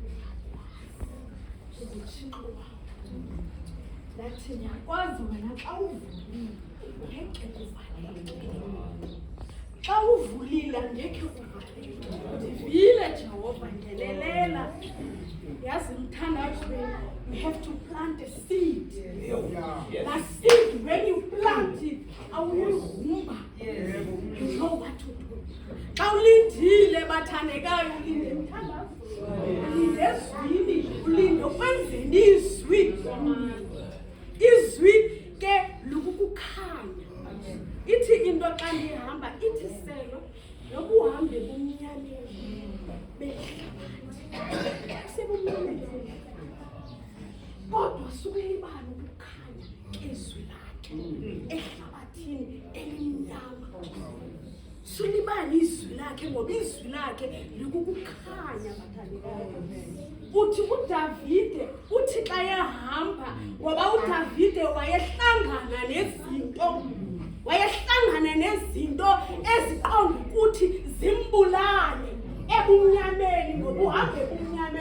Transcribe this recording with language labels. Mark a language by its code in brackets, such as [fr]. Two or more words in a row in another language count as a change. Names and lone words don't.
[xh] uThixo ndathi ndiyakwazi wena xa uvulile ngeke kuvaleke xa uvulile angekhe kuvaleke ndivile Jehova ngelelela yazi mthandazweni [en] you have to plant a seed that seed when you plant it awuyivumba you know what to do [xh] xa ulindile bathandekayo ulinde mthandazweni ulinde ezwini ulinde kwenzeni izwi ke lukukukhanya ithi into xa ndihamba ithi selo noba uhambe bumnyameni behlabathi sebumnyameni sukulibala ukukhanya izwi lakhe ehlabathini elimnyama. Sulibala izwi lakhe ngoba izwi lakhe likukukhanya bathandekayo. Uthi uDavide uthi xa ehamba ngoba uDavide wayehlangana nezinto eziqonda ukuthi zimbulale ebumnyameni ngoba uhambe ebumnyameni.